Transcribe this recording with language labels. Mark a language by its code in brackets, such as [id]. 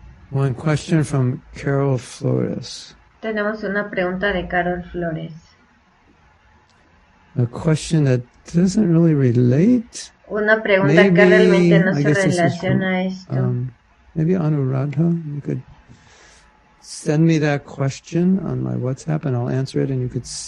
[en] One question from Carol Flores. [es] Tenemos una pregunta de Carol Flores. [en] A question that doesn't really relate. [es] Una pregunta que realmente no se relaciona a esto. [en] Maybe Anuradha, you could send me that question on my WhatsApp and I'll answer it and you could